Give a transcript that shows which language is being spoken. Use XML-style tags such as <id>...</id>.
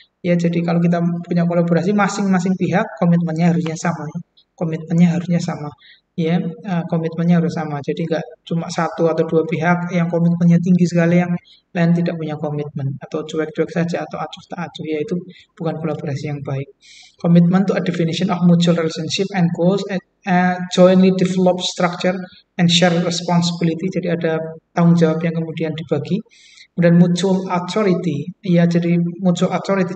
<id>Ya, jadi kalau kita punya kolaborasi masing-masing pihak komitmennya harusnya sama. Ya. Komitmennya harusnya sama. Ya, komitmennya harus sama. Jadi nggak cuma satu atau dua pihak yang komitmennya tinggi sekali, yang lain tidak punya komitmen atau cuek-cuek saja atau acuh tak acuh. Ya, itu bukan kolaborasi yang baik.</id> <en>Commitment to a definition of mutual relationship and goals, jointly develop structure and share responsibility.</en> <id>Jadi ada tanggung jawab yang kemudian dibagi. Kemudian mutual authority, ya, jadi mutual authority.</id>